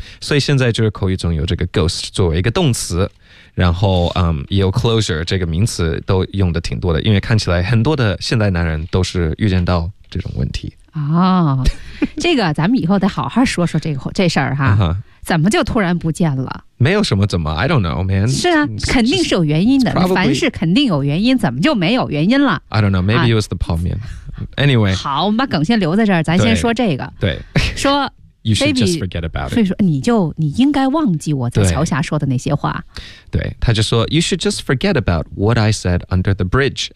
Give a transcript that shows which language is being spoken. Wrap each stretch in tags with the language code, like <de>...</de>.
<zh>所以现在就是口语中有这个 ghost 作为一个动词，然后、也有 closure 这个名词都用的挺多的，因为看起来很多的现代男人都是遇见到这种问题、哦、这个咱们以后得好好说说这事儿哈、 uh-huh. 怎么就突然不见了？没有什么怎么</zh> <en>I don't know, man.</en> <zh>是啊，肯定是有原因的，</zh> <en>probably,</en> <zh>凡事肯定有原因，怎么就没有原因了？</zh> <en>I don't know, maybe it was the</en> <zh>泡面、</zh> <en>Anyway,</en> <zh>好，我们把梗先留在这儿，咱先说这个。对说</zh> <en>You should just forget about it.</en> <zh>所以说你应该忘记我在桥下说的那些话。对他就说</zh> <en>You should just forget about what I said under the bridge.</en>